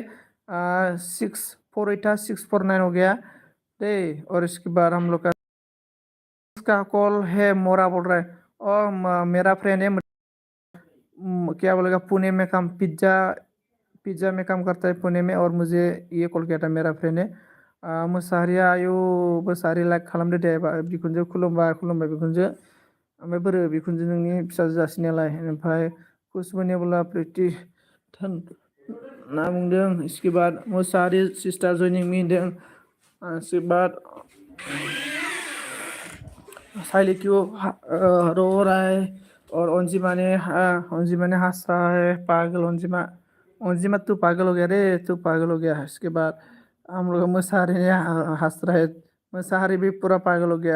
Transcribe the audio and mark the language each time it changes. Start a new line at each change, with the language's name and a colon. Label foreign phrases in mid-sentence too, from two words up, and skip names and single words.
Hindi: 648 था 649 हो गया दे। और इसके बाद हम लोग का कॉल है मोरा बोल रहा है, और मेरा फ्रेंड है क्या बोलेगा, पुणे में काम पिज्ज़ा में काम करता है पुणे में, और मुझे ये कॉल किया था मेरा फ्रेंड है।
Bodo: मोसाहारिया आयु मोसाहारि लाइक खालामदो दे बिखुनजो खुलुमबाय बिखुनजो। ओमफ्राय बोरो बिखुनजो नोंनि फिसाजो जासिनायालाय? ओमफ्राय खुशबुनि बोला प्रीति ना बुंदों।
Hindi: इसके बाद
Bodo: मोसाहारि सिस्टार जयनिं मी होनदों।
Hindi: इसके बाद साइली क्यों रो रहा है, और अंजिमा ने हंस रहा है। पागल अंजिमा तू पागल हो गया रे, तू पागल हो गया। इसके बाद हम लोग मुसाहारी ने हंस रहा है, मुसाहारी भी पूरा पागल हो गया।